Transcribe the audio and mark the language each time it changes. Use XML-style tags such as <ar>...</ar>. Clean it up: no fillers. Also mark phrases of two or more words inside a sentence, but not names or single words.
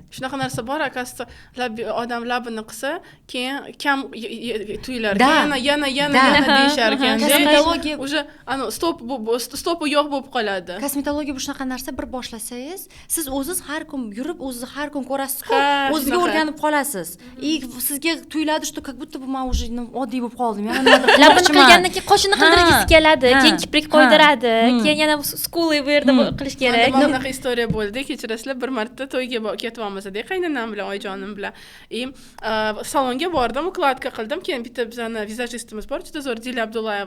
<uz>Shunaqa narsa bor, akasida odam labini qilsa, keyin kam tuyular, yana deyishar ekan. Kosmetologiya уже stopi yo'q bo'lib qoladi. Kosmetologiya bu shunaqa narsa, bir boshlasangiz, siz o'zingiz har kun yurib, o'zingiz har kun ko'rasiz-ku, o'zingizga o'rganib qolasiz. Sizga tuyuladi,</uz> <ru>что как будто</ru> <uz>men уже oddiy bo'lib qoldim. Labini qilgandan keyin qoshini qildirgisi keladi, keyin kiprik qo'ydiradi, keyin yana skuli bu yerda qilish kerak. Bunaqa istoriya bo'ldi. Kechirasizlar, bir marta to'yga ketyapmiz edi, qaynonam bilan, oyijonim bilan. Salonga bordim, ukladka qildim. Keyin bitta bizning vizajistimiz bor, juda zo'r, Dila Abdullayeva.</uz>